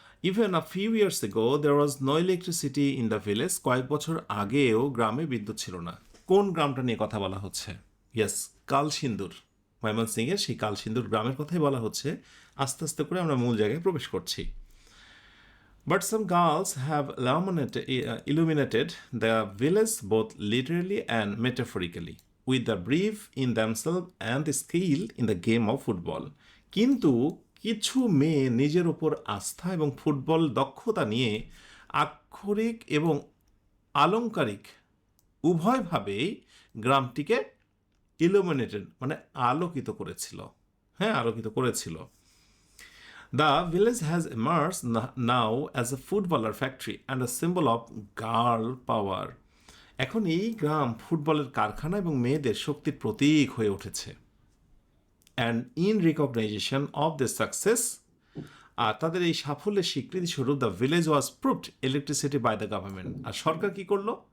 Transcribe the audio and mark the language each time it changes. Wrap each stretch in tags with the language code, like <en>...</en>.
<en>Even a few years ago there was no electricity in the village.</en> <bn>কয়েক বছর আগেও গ্রামে বিদ্যুৎ ছিল না। কোন গ্রামটা নিয়ে কথা বলা হচ্ছে? ইয়েস, কালসিন্দুর। ময়মনসিংহের সেই কালসিন্দুর গ্রামের কথাই বলা হচ্ছে। আস্তে আস্তে করে আমরা মূল জায়গায় প্রবেশ করছি।</bn> <en>But some girls have illuminated the village both literally and metaphorically with the belief in themselves and the skill in the game of football.</en> <bn>কিন্তু কিছু মেয়ে নিজের ওপর আস্থা এবং ফুটবল দক্ষতা নিয়ে আক্ষরিক এবং আলংকারিক উভয়ভাবেই গ্রামটিকে ইলুমিনেটেড মানে আলোকিত করেছিল। হ্যাঁ, আলোকিত করেছিল।</bn> <en>The village has emerged now as a footballer factory and a symbol of girl power.</en> <bn>এখন এই গ্রাম ফুটবলের কারখানা এবং মেয়েদের শক্তির প্রতীক হয়ে উঠেছে।</bn> <en>And in recognition of this success,</en> <bn>আর তাদের এই সাফল্যের স্বীকৃতি স্বরূপ</bn> <en>The village was proved electricity by the government.</en> <bn>আর সরকার কি করলো?</bn>